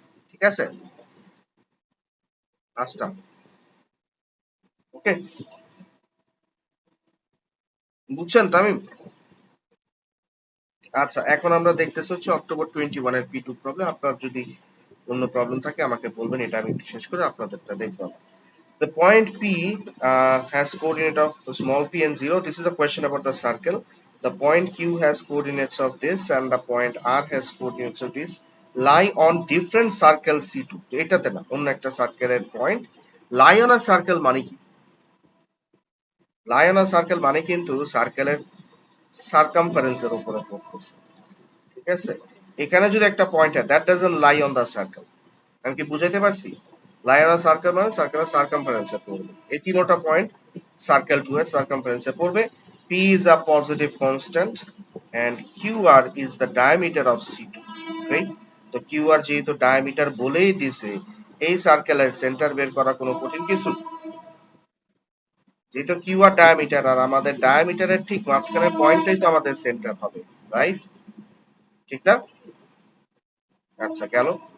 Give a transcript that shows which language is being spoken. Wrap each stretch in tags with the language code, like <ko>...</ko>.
<bn>ঠিক আছে, 5টা। ওকে, বুঝছেন তামিম? আচ্ছা, এখন আমরা দেখতেছি হচ্ছে October 21 এর P2 প্রবলেম। আপনার যদি অন্য প্রবলেম থাকে আমাকে বলবেন, এটা আমি একটু শেষ করে আপনাদেরটা দেখবো।</bn> <en>The point P has coordinate of small p and 0. This is a question about the circle. The point Q has coordinates of this and the point R has coordinates of this. Lie on different circle C2.</en> <bn>এটাতে না, অন্য একটা সার্কেলের point</bn> <en>lie on a circle</en> <bn>মানে কি?</bn> <en>lie on a circle</en> <bn>মানে কিন্তু সার্কেলের সার্কামফারেন্সের উপরে পড়তেছে। ঠিক আছে, এখানে যদি একটা পয়েন্ট হয়,</bn> <en>That doesn't lie on the circle.</en> <bn>আমি কি বুঝাইতে পারছি?</bn> <en>lie on circle</en> <bn>মানে সার্কেলের সার্কামফারেন্সে পড়বে। এই তিনটা পয়েন্ট সার্কেল 2 এর সার্কামফারেন্সে পড়বে।</bn> <en>P is a positive constant and QR is the diameter of C2, right?</en> <bn>তো QR যেহেতু ডায়ামিটার বলেই দিছে, এই সার্কেলের সেন্টার বের করা কোনো কঠিন কিছু না। যেহেতু QR ডায়ামিটার, আর আমাদের ডায়ামিটারের ঠিক মাঝখানের পয়েন্টটাই তো আমাদের সেন্টার হবে, রাইট? ঠিক না? আচ্ছা, গেল।</bn>